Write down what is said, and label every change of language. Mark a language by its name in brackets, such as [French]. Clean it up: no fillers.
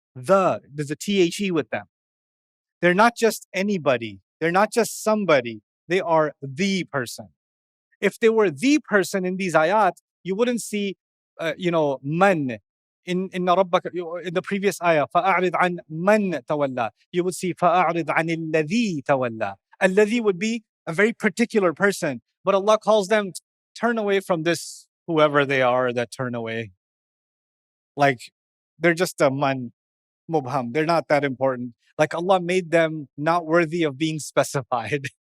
[English] There's a THE with them. They're not just anybody. They're not just somebody. They are the person. If they were the person in these ayat, you wouldn't see, man in ربك in the previous ayah. [Arabic] فأعرض عن من تولى. [English] You would see [Arabic] فأعرض عن الذي تولى. [English] الذي would be a very particular person, but Allah calls them, turn away from this, whoever they are that turn away. Like they're just a man mubham. They're not that important. Like Allah made them not worthy of being specified.